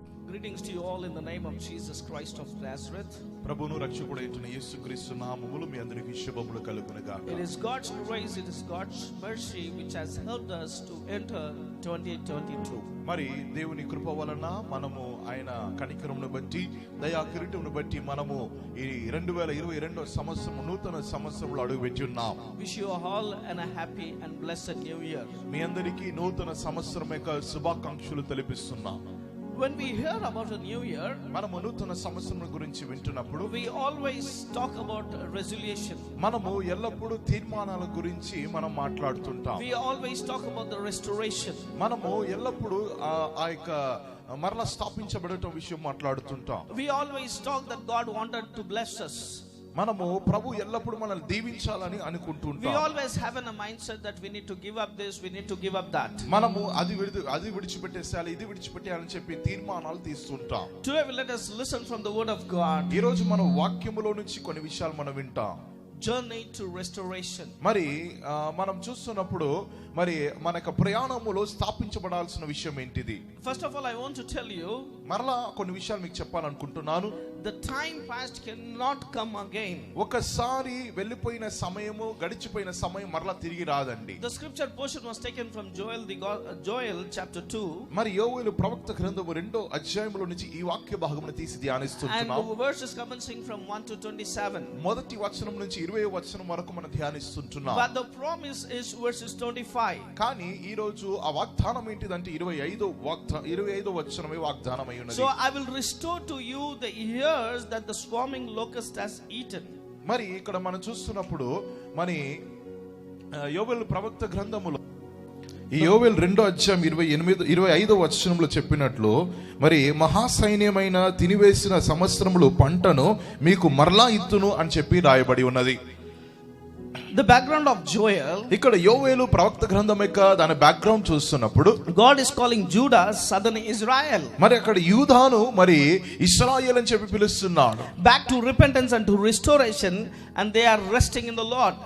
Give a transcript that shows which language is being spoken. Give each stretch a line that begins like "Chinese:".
English: Greetings to you all in the name of Jesus Christ of Nazareth.
Telugu: ప్రభువును రక్షకుడైన యేసుక్రీస్తు నామములో మీ అందరికీ శుభములు కలుగునుగాక.
English: It is God's grace, it is God's mercy which has helped us to enter 2022.
Telugu: మరి దేవుని కృప వలన మనము ఆయన కనికరమును బట్టి దయా కిరీటమును బట్టి మనము ఈ 2022 సంవత్సరం నూతన సంవత్సరంలో అడుగుపెట్టి ఉన్నాం.
English: Wish you all a happy and blessed new year.
Telugu: మీ అందరికీ నూతన సంవత్సరం యొక్క శుభాకాంక్షలు తెలిపిస్తున్నాం.
English: When we hear about a new year,
Telugu: మనము నూతన సంవత్సరం గురించి వింటున్నప్పుడు
English: we always talk about resolution.
Telugu: మనము ఎల్లప్పుడూ తీర్మానాల గురించి మనం మాట్లాడుతుంటాం.
English: We always talk about the restoration.
Telugu: మనము ఎల్లప్పుడూ ఆ యొక్క మరలా స్థాపించబడటం విషయం మాట్లాడుతుంటాం.
English: We always talk that God wanted to bless us.
Telugu: మనము ప్రభు ఎల్లప్పుడూ మనల్ని దీవించాలని
English: We
Telugu: అనుకుంటుంటాం.
English: always have a mindset that we need to give up this, we need to give up that.
Telugu: మనము అది విడిచిపెట్టేసాలి, ఇది విడిచిపెట్టాలని చెప్పి తీర్మానాలు తీస్తుంటాం.
English: Today let us listen from the word of God.
Telugu: ఈ రోజు మన వాక్యములో నుంచి కొన్ని విషయాలు మనం వింటాం.
English: Journey to restoration.
Telugu: మరి మనం చూస్తున్నప్పుడు మరి మన యొక్క ప్రయాణములో స్థాపించబడాల్సిన విషయం ఏంటిది?
English: First of all, I want to tell you,
Telugu: మరలా కొన్ని విషయాలు మీకు చెప్పాలనుకుంటున్నాను.
English: the time past cannot come again.
Telugu: ఒకసారి వెళ్ళిపోయిన సమయము, గడిచిపోయిన సమయం మరలా తిరిగి రాదండి.
English: The scripture portion was taken from Joel chapter 2.
Telugu: మరి యోవేలు ప్రవక్త గ్రంథము 2వ అధ్యాయములో నుంచి ఈ వాక్య భాగమును తీసి
English: And
Telugu: ధ్యానిస్తున్నాం.
English: the verse is commencing from 1 to 27.
Telugu: మొదటి వచనం నుంచి 20వ వచనం వరకు మనం ధ్యానిస్తున్నాం.
English: But the promise is verses 25.
Telugu: కానీ ఈ రోజు ఆ వాగ్దానం ఏంటిదంటే 25వ వచనమే వాగ్దానం అయి ఉన్నది.
English: So I will restore to you the years that the swarming locust has eaten.
Telugu: మరి ఇక్కడ మనం చూస్తున్నప్పుడు మరి యోవేలు ప్రవక్త గ్రంథములో ఈ యోవేలు 2వ అధ్యాయం 25వ వచనంలో చెప్పినట్లు మరి మహాసైన్యమైన తినివేసిన సంవత్సరములు పంటను మీకు మరలా ఇత్తును అని చెప్పి రాయబడి ఉన్నది.
English: The background of Joel,
Telugu: ఇక్కడ యోవేలు ప్రవక్త గ్రంథం యొక్క దాని బ్యాక్గ్రౌండ్ చూస్తున్నప్పుడు
English: God is calling Judah southern Israel
Telugu: మరి అక్కడ యూదాను మరి ఇశ్రాయేల్ అని చెప్పి పిలుస్తున్నాడు.
English: back to repentance and to restoration, and they are resting in the Lord.